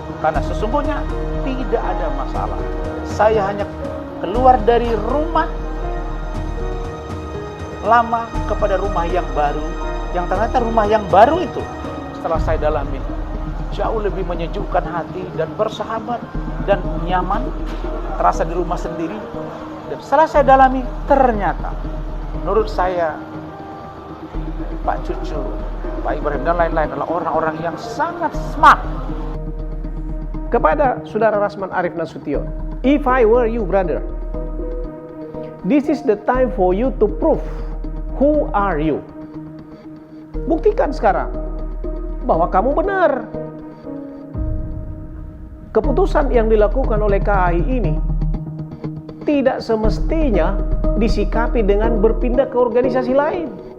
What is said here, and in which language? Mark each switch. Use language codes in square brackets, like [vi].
[id] Karena sesungguhnya tidak ada masalah. Saya hanya keluar dari rumah lama kepada rumah yang baru, yang ternyata rumah yang baru itu setelah saya dalami jauh lebih menyejukkan hati dan bersahabat dan nyaman, terasa di rumah sendiri. Dan setelah saya dalami, ternyata menurut saya Pak Cucu, Pak Ibrahim, dan lain-lain adalah orang-orang yang sangat smart. Kepada Saudara [en] Rasman Arief Nasution, if I were you, brother, this is the time for you to prove who are you. [id] Buktikan sekarang bahwa kamu benar. Keputusan yang dilakukan oleh KAI ini tidak semestinya disikapi dengan berpindah ke organisasi lain.